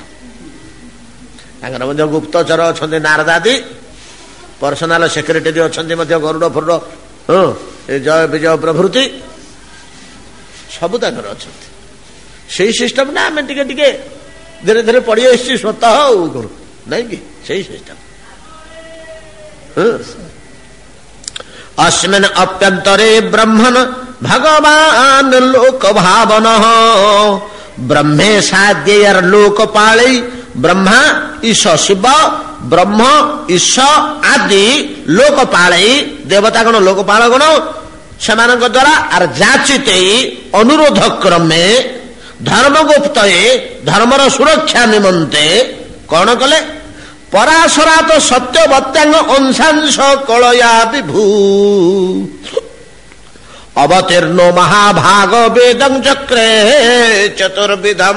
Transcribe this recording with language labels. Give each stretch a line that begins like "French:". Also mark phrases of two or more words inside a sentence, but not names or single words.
Odia: ତାଙ୍କର ମଧ୍ୟ ଗୁପ୍ତଚର ଅଛନ୍ତି ନାରଦାଦି,
English: personal secretary
Odia: ଅଛନ୍ତି ମଧ୍ୟ ଗରୁଡ ଫରୁଡ, ଏ ଜୟ ବିଜୟ ପ୍ରଭୃତି ସବୁ ତାଙ୍କର ଅଛନ୍ତି। ସେଇ ସିଷ୍ଟମ ନା ଆମେ ଟିକେ ଟିକେ ଧୀରେ ଧୀରେ ପଡି ଆସିଛି ସ୍ୱତଃ ଆଉ କରୁ ନାଇଁ କି? ସେଇ ସିଷ୍ଟମ।
Sanskrit: अस्मिन् अप्यन्तरे ब्रह्मन् भगवान् लोक भावन ब्रह्मेशाद्यैर्लोकपालै ब्रह्मा ईश शिव ब्रह्म ईश आदि लोकपालै देवतागण लोकपालगण
Odia: ସେମାନଙ୍କ ଦ୍ୱାରା ଆର୍ ଯାଚିତେ ଅନୁରୋଧ କ୍ରମେ ଧର୍ମଗୁପ୍ତଏ ଧର୍ମର ସୁରକ୍ଷା ନିମନ୍ତେ କଣ କଲେ?
Sanskrit: ପରାଶରାତ ସତ୍ୟବତ୍ୟାଙ୍ଗ ଅଂଶାଂଶ କଳୟା ବିଭୂ ଅବତୀର୍ଣ୍ଣ ମହାଭାଗ ବେଦଂ ଚକ୍ରେ ଚତୁର୍ବିଧମ୍।